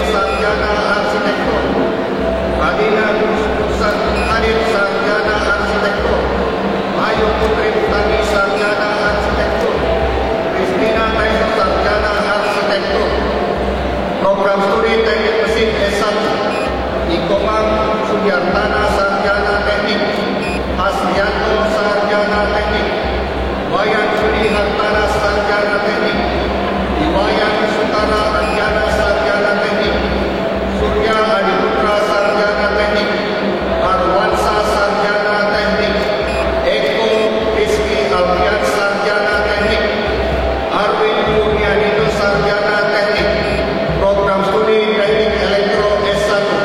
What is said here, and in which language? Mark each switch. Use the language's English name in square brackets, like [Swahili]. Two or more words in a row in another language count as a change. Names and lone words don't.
[Indonesian] Sarjana Arsitektur, Adina Adit Sarjana Arsitektur, Ayu Putri Putani Sarjana Arsitektur, Kristina Taisa Sarjana Arsitektur, Program Studi Teknik Mesin S1, Ikomang Sudiartana Sarjana Teknik, Hasrianto Sarjana Teknik, Wayan Sudi Hartana Sarjana Teknik, Iwayan Sutara Anjana Sarjana Teknik, Surya Adiputra Sarjana Teknik, Arwansa Sarjana Teknik, Eko Rizki Alfian Sarjana Teknik, Arwin Kurniadino Sarjana Teknik, Program Studi Teknik Elektro S1,